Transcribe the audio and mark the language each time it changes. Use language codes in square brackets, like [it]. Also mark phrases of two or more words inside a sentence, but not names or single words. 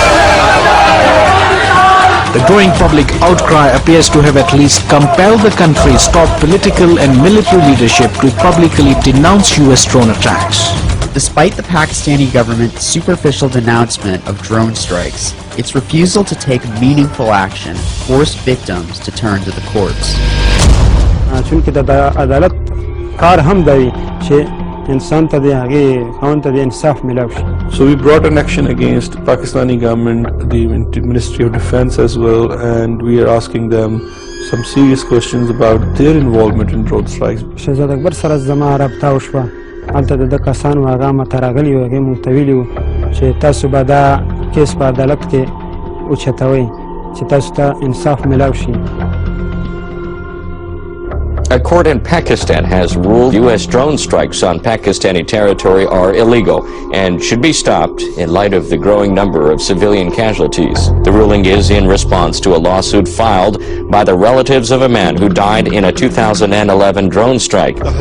[en] The growing public outcry appears to have at least compelled the country's top political and military leadership to publicly denounce U.S. drone attacks. Despite the Pakistani government's superficial denouncement of drone strikes, its refusal to take meaningful action forced victims to turn to the courts. [ps] چونکه د عدالت کار هم دی چې انسان ته د هغې خاوند ته د انصاف میلاو شي. [en] So we brought an action against Pakistani government, the Ministry of Defense as well, and we are asking them some serious questions about their involvement in drone strikes. [ps] شهزاد اکبر سره زما رابطه وشوه. هلته د ده کسانو هغه ماته راغلي وو، هغې مونږ ته ویلي وو چې تاسو به دا کیس په عدالت کې اوچتوئ چې تاسو ته انصاف میلاو شي. [en] A court in Pakistan has ruled U.S. drone strikes on Pakistani territory are illegal and should be stopped in light of the growing number of civilian casualties. The ruling is in response to a lawsuit filed by the relatives of a man who died in a 2011 drone strike.